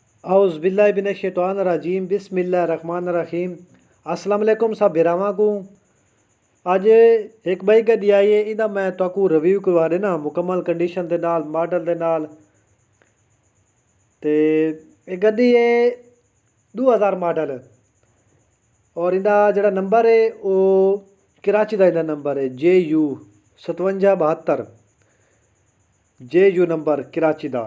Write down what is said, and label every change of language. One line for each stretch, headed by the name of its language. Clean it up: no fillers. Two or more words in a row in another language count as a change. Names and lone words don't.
Arabic: أعوذ بالله من الشيطان الرجيم بسم الله الرحمن الرحيم. السلام علیکم
Punjabi: سب براواں کو. اج اک بائیک گڈی آئی ہے، ایہدا میں تہانوں ریویو کروا دینا مکمل کنڈیشن دے نال، ماڈل دے نال. تے یہ گڈی ہے 2000 ماڈل اور ایہدا جیہڑا نمبر ہے وہ کراچی دا ایہدا نمبر ہے JU 5772 JU نمبر کراچی دا.